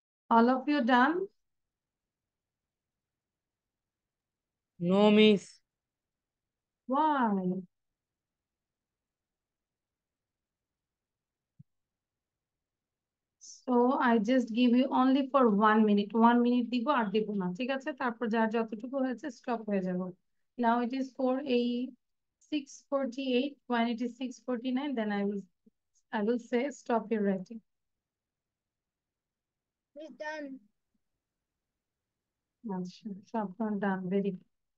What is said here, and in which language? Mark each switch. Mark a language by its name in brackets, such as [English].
[English] All of you done? No, miss. Why? So I just give you only for 1 minute. [Bangla] 1 minute দিব আর দিব না। ঠিক আছে? তারপর যার যতটুকু হয়েছে stop হয়ে যাব। [English] Now it is for a 6:48. When it is 6:49, then I will say stop your writing. Miss done. [Bangla] আচ্ছা, সব done. [English] Very good.